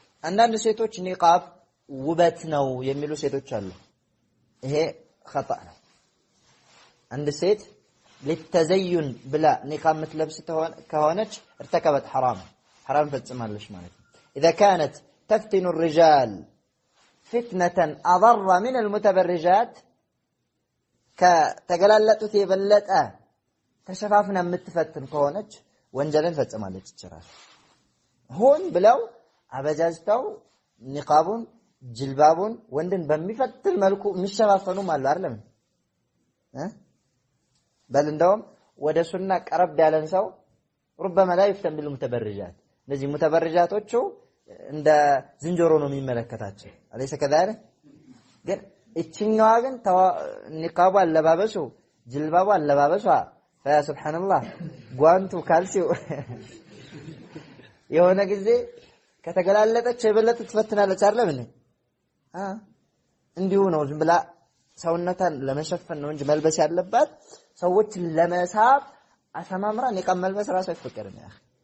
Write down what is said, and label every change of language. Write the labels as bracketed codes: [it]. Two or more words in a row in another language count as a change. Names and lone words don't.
[am] አንዳንድ ሴቶች ኒቃብ ውበት ነው የሚሉ ሴቶች አሉ። ይሄ خطأ ነው። አንድ ሴት ለተዘዩን ብላ ኒቃብ ምትለብስ ከሆነች [ar] ارتكبت حرام [am] ፈጽማለች ማለት ነው። [ar] اذا كانت تفتن الرجال فتنة اضر من المتبرجات [am] ከተገላለጡት የበለጠ ተሸፋፍና የምትፈትን ከሆነች ወንጀልን ፈጽማለች ይችላል። ሆን ብለው አበጃጅተው ኒቃቡን ጅልባቡን ወንድን በሚፈትን መልኩ የሚሸፋፈኑም አሉ አይደለም በል እንደውም ወደ ሱና ቀረብ ያለን ሰው [ar] ربما لا يفتن بالمتبرجات [am] እነዚህ ሙተበርጃቶቹ እንደ ዝንጀሮ ነው የሚመለከታቸው አለይሰ ከዛሬ ግን እቺኛዋ ግን ኒቃቡ አለባበሱ ጅልባቡ አለባበሷ ፈሱብሃንአላህ ጓንቱ ካልሲው የሆነ ጊዜ ከተገላለጠች የበለጠ ትፈትናለች አይደለም እንዴ እንዲሁ ነው ዝም ብላ ሰውነታን ለመሸፈን ነው እንጂ መልበስ ያለባት ሰዎች ለመሳብ አሰማምራ ኒቃብ መልበስ ራሱ አይፈቀድም ያ